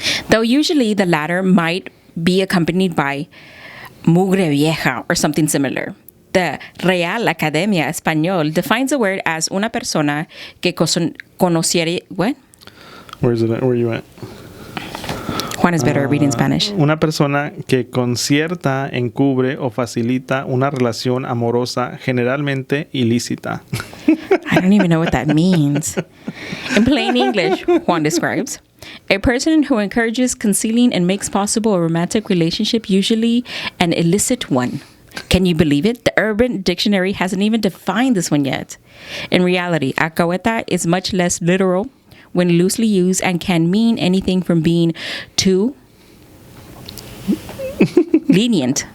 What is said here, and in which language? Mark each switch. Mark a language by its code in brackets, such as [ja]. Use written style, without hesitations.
[en] Though usually the latter might be accompanied by [es] mugre vieja [en] or something similar. The Real Academia Español defines the word as [es] una persona que conociere... [en] What? Where is it at? Where are you at? Juan is better at reading Spanish. [es] Una persona que concierta, encubre o facilita una relación amorosa generalmente ilícita. [en] I don't even know what that means. In plain English, Juan describes, a person who encourages concealing and makes possible a romantic relationship, usually an illicit one. Can you believe it? The Urban Dictionary hasn't even defined this one yet. In reality, alcahueta is much less literal when loosely used and can mean anything from being too lenient.